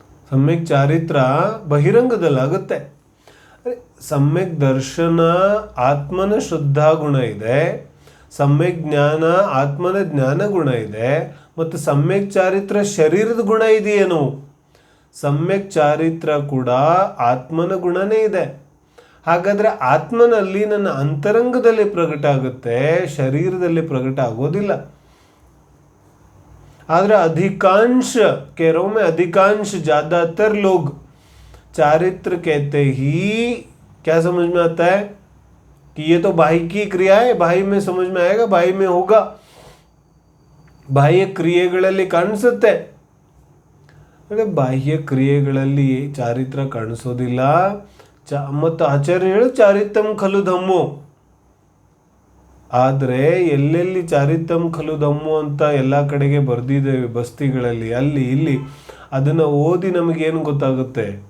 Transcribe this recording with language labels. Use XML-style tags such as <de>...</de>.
<kn>ಸಮ್ಯಕ್ ಚಾರಿತ್ರ ಬಹಿರಂಗದಲ್ಲಾಗುತ್ತೆ. ಸಮ್ಯಕ್ ದರ್ಶನ ಆತ್ಮನ ಶ್ರದ್ಧಾ ಗುಣ ಇದೆ, ಸಮ್ಯಕ್ ಜ್ಞಾನ ಆತ್ಮನ ಜ್ಞಾನ ಗುಣ ಇದೆ, ಮತ್ತು ಸಮ್ಯಕ್ ಚಾರಿತ್ರ ಶರೀರದ ಗುಣ ಇದೆಯೇನು? ಸಮ್ಯಕ್ ಚಾರಿತ್ರ ಕೂಡ ಆತ್ಮನ ಗುಣನೇ ಇದೆ. ಹಾಗಾದರೆ ಆತ್ಮನಲ್ಲಿ ನನ್ನ ಅಂತರಂಗದಲ್ಲಿ ಪ್ರಕಟ ಆಗುತ್ತೆ, ಶರೀರದಲ್ಲಿ ಪ್ರಕಟ ಆಗೋದಿಲ್ಲ.</kn> <hi>ಆದರೆ अधिकांश कह रहा हूं मैं, अधिकांश ज़्यादातर लोग चारित्र कहते ही क्या समझ में आता है कि ये तो बाह्य की क्रिया है, बाह्य में समझ में आएगा, बाह्य में होगा,</hi> <kn>ಬಾಹ್ಯ ಕ್ರಿಯೆಗಳಲ್ಲಿ ಕಾಣಿಸುತ್ತೆ. ಅಂದರೆ ಬಾಹ್ಯ ಕ್ರಿಯೆಗಳಲ್ಲಿ ಚಾರಿತ್ರ ಕಾಣಿಸೋದಿಲ್ಲ. ಮತ್ತು ಆಚಾರ್ಯ ಹೇಳು</kn> <pra>ಚಾರಿತಂ ಖಲು ಧಮ್ಮೋ.</pra> <kn>ಆದರೆ ಎಲ್ಲೆಲ್ಲಿ</kn> <pra>ಚಾರಿತಂ ಖಲು ಧಮ್ಮೋ</pra> <kn>ಅಂತ ಎಲ್ಲ ಕಡೆಗೆ ಬರೆದಿದ್ದೇವೆ ಬಸ್ತಿಗಳಲ್ಲಿ, ಅಲ್ಲಿ ಇಲ್ಲಿ ಅದನ್ನು ಓದಿ ನಮಗೇನು ಗೊತ್ತಾಗುತ್ತೆ?</kn>